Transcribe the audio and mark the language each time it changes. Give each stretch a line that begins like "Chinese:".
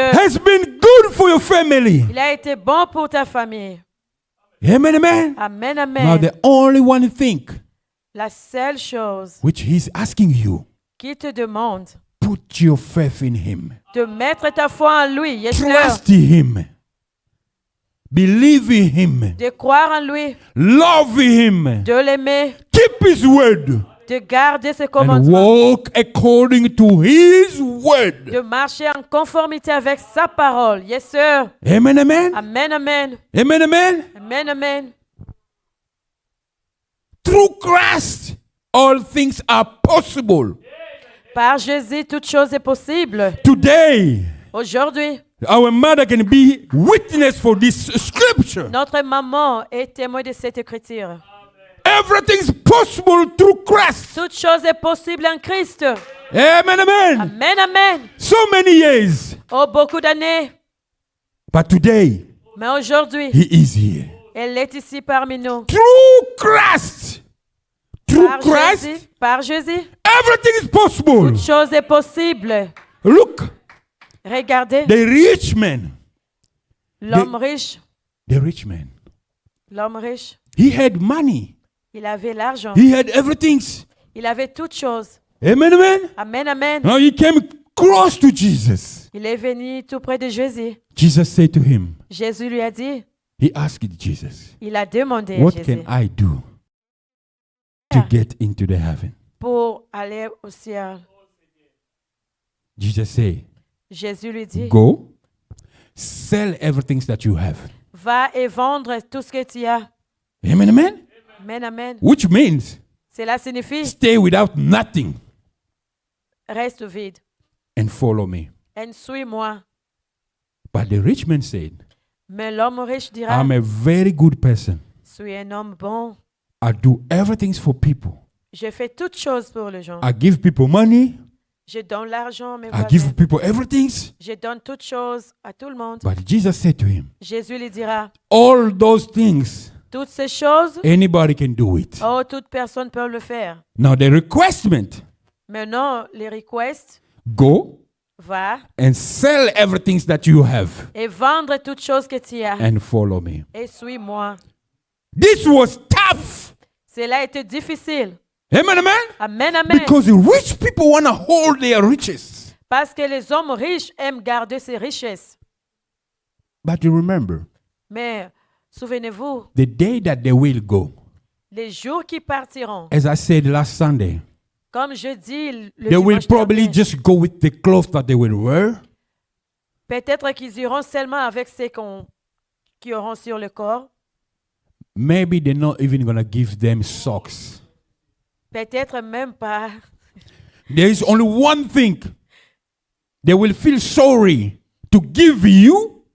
English: has been good for your family.
French: il a été bon pour ta famille.
English: Amen, amen. Amen, Now, amen. the only one thing
French: La seule chose
English: which He's asking you,
French: qui te demande,
English: put put your faith in him.
French: de mettre ta foi en lui,
English: yes Lord, Trust him. Believe in him.
French: de croire en lui,
English: Love him.
French: de l'aimer,
English: Keep his word.
French: de garder ses
English: And
French: commandements,
English: walk according to his word.
French: de marcher en conformité avec sa parole.
English: Yes, sir. Amen, amen. Amen, amen. Amen, amen. Amen, amen. Through Christ, all things are possible.
French: Par Jésus, toute chose est possible.
English: Today,
French: Aujourd'hui,
English: our mother can be witness for this scripture.
French: notre maman est témoin de cette écriture.
English: Everything's possible through Christ.
French: Toute chose est possible en Christ.
English: Amen, amen. Amen, amen. So many years.
French: Oh, beaucoup d'années.
English: But today,
French: Mais aujourd'hui,
English: he is here.
French: elle est ici parmi nous.
English: Through Christ. Through
French: Par
English: Christ,
French: Jésus, par Jésus,
English: everything is possible.
French: toute chose est possible.
English: Look,
French: Regardez,
English: the rich man.
French: l'homme riche,
English: The rich man.
French: l'homme riche,
English: He had money.
French: il avait l'argent,
English: He had everything.
French: il avait toutes choses.
English: Amen, amen. Amen, amen. Now he came close to Jesus.
French: Il est venu tout près de Jésus.
English: Jesus said to him,
French: Jésus lui a dit,
English: he asked Jesus,
French: il a demandé à
English: what
French: Jésus
English: can I do to get into the heaven?
French: pour aller au ciel.
English: Jesus said,
French: Jésus lui dit,
English: go, sell everything that you have.
French: va et vendre tout ce que tu as.
English: Amen, amen. Amen, amen. Which means
French: Cela signifie,
English: stay without nothing
French: reste vide.
English: and follow me.
French: Et suis-moi.
English: But the rich man said,
French: Mais l'homme riche dira,
English: I'm a very good person.
French: suis un homme bon.
English: I do everything for people.
French: Je fais toutes choses pour les gens.
English: I give people money.
French: Je donne l'argent à mes
English: I give
French: voisins.
English: people everything.
French: Je donne toutes choses à tout le monde.
English: But Jesus said to him,
French: Jésus lui dira,
English: all those things,
French: toutes ces choses,
English: anybody can do it.
French: oh, toute personne peut le faire.
English: Now the requestment,
French: Maintenant, les requests,
English: go
French: va
English: and sell everything that you have
French: et vendre toutes choses que tu as.
English: and follow me.
French: Et suis-moi.
English: This was tough.
French: Cela a été difficile.
English: Amen, amen. Amen, amen. Because the rich people want to hold their riches.
French: Parce que les hommes riches aiment garder ses richesses.
English: But you remember,
French: Mais souvenez-vous,
English: the day that they will go,
French: les jours qui partiront,
English: as I said last Sunday,
French: comme je dis le
English: they will
French: dimanche
English: probably
French: dernier,
English: just go with the clothes that they will wear.
French: peut-être qu'ils iront seulement avec ce qu'ils auront sur le corps.
English: Maybe they're not even going to give them socks.
French: Peut-être même pas.
English: There is only one thing. They will feel sorry to give you,